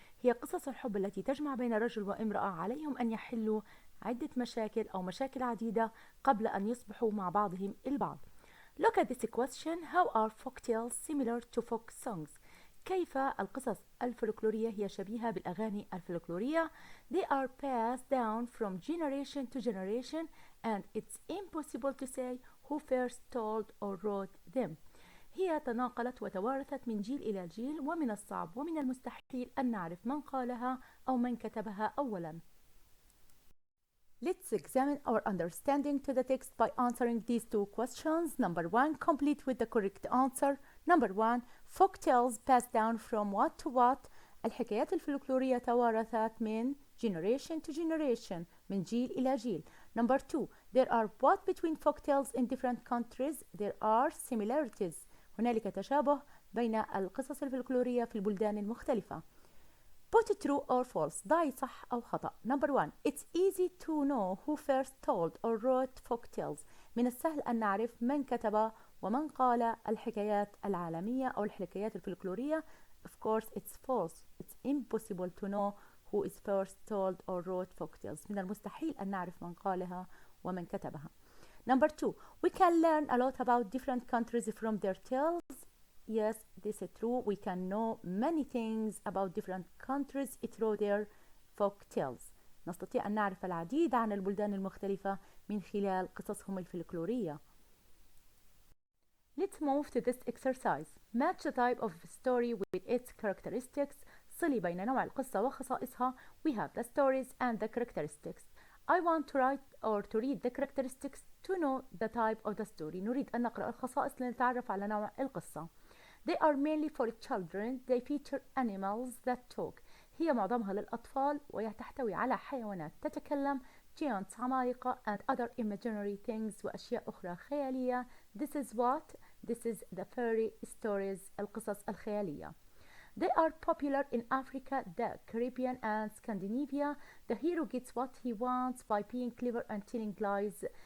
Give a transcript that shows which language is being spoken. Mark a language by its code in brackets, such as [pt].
[ar] هي قصص الحب التي تجمع بين رجل وامرأة عليهم أن يحلوا عدة مشاكل أو مشاكل عديدة قبل أن يصبحوا مع بعضهم البعض. [en] Look at this question. How are folk tales similar to folk songs؟ [ar] كيف القصص الفلكلورية هي شبيهة بالأغاني الفلكلورية؟ [en] They are passed down from generation to generation and it's impossible to say who first told or wrote them. [ar] هي تناقلت وتوارثت من جيل إلى جيل ومن الصعب ومن المستحيل أن نعرف من قالها أو من كتبها أولاً. [en] Let's examine our understanding to the text by answering these two questions. Number 1, complete with the correct answer. Number 1, folk tales passed down from what to what؟ [ar] الحكايات الفلكلورية توارثت من [en] generation to generation [ar] من جيل إلى جيل. [en] Number 2, there are what between folk tales in different countries? There are similarities. [ar] هنالك تشابه بين القصص الفلكلورية في البلدان المختلفة. [en] Put true or false. [ar] ضعي صح أو خطأ. [en] Number 1. It's easy to know who first told or wrote folk tales. [ar] من السهل أن نعرف من كتب ومن قال الحكايات العالمية أو الحكايات الفلكلورية. [en] Of course it's false. It's impossible to know who is first told or wrote folk tales. من المستحيل أن نعرف من قالها ومن كتبها. Number 2. We can learn a lot about different countries from their tales. Yes, this is true. We can know many things about different countries through their folk tales. [ar] نستطيع أن نعرف العديد عن البلدان المختلفة من خلال قصصهم الفلكلورية. [en] Let's move to this exercise. Match the type of story with its characteristics. [ar] صلي بين نوع القصة وخصائصها. [en] We have the stories and the characteristics. I want to write or to read the characteristics to know the type of the story. [ar] نريد أن نقرأ الخصائص لنتعرف على نوع القصة. [en] They are mainly for children. They feature animals that talk. [ar] هي معظمها للأطفال وتحتوي على حيوانات تتكلم giants عمالقة [en] and other imaginary things [ar] وأشياء أخرى خيالية. [en] This is what This is the fairy stories [ar] القصص الخيالية. [en] They are popular in Africa, the Caribbean and Scandinavia. The hero gets what he wants by being clever and telling lies.